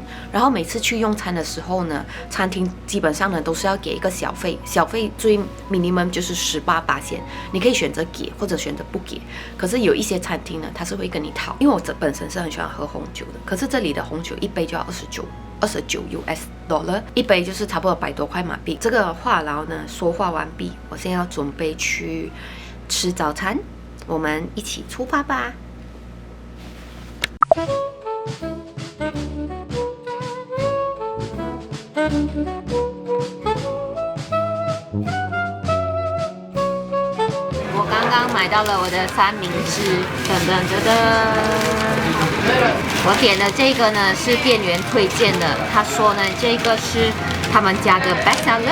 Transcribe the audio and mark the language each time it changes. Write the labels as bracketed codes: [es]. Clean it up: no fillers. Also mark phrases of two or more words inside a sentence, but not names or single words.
[zh] 然後每次去用餐的時候呢，餐廳基本上呢都是要給一個小費，小費最 minimum 就是18%，你可以選擇給或者選擇不給。可是有一些餐廳呢，它是會跟你討，因為我本身是很喜歡喝紅酒的，可是這裡的紅酒一杯就要29 [en] US dollar， [zh] 一杯就是差不多100多塊馬幣。這個話癆呢說話完畢，我現在要準備去吃早餐，我們一起出發吧。我刚刚買到了我的三明治，我點的這個呢是店員推薦的，他說呢這個是他們家的 [en] best seller。